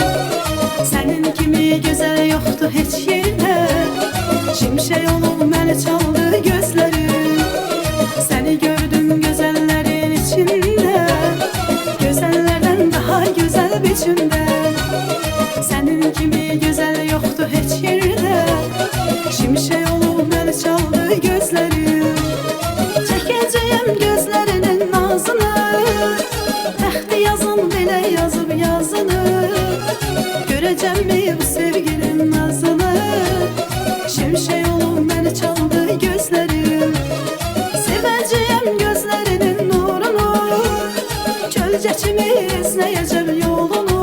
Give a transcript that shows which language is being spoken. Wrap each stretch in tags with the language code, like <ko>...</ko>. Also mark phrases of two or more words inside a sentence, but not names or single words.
<tr>Senin kimi güzel yoktu hiç yerde, şimşek yolum beni çaldı gözlerim. Seni gördüm güzellerin içinde, güzellerden daha güzel biçimde. Senin kimi güzel yoktu hiç yerde, şimşek yolum beni çaldı gözlerim.</tr> <az>Çəkəcəyəm gözlərinin nazını, təxti yazın belə yazıb yazını. Görəcəmmi bu sevginin nazını, şimşək olub məni çaldı gözlərim. Sevəcəyəm gözlərinin nurunu, kölgə kimi izləyəcəm yolunu.</az>